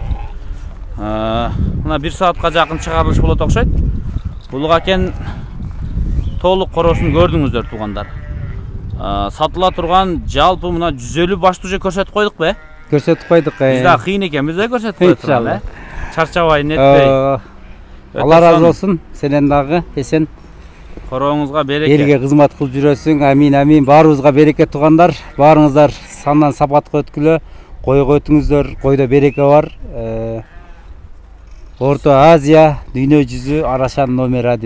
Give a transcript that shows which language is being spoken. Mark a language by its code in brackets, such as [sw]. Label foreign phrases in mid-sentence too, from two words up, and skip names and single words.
[ky] Мына 1 саатка жакын чыгарылыш болот окшойт. Улук акен толук короосун көрдүңүздөр туугандар. Сатыла турган жалпы мына 150 башты уже көрсөтүп койдук бе? Көрсөтүп койдук. Биз да кыйын экенбиз да көрсөтүп кое турган, чарчабай, нетпей. Аллах ыраазы болсун, сенин дагы эсен. Корооңузга береке. Элге кызмат кылып жүрөсүң. Амин, амин. Баарыбызга береке туугандар. Баарыңыздар сандан сапатка өткүлө. Койго өтүңүздөр. Койдо береке бар. Орто Азия, дүйнө жүзү Арашан номер 1.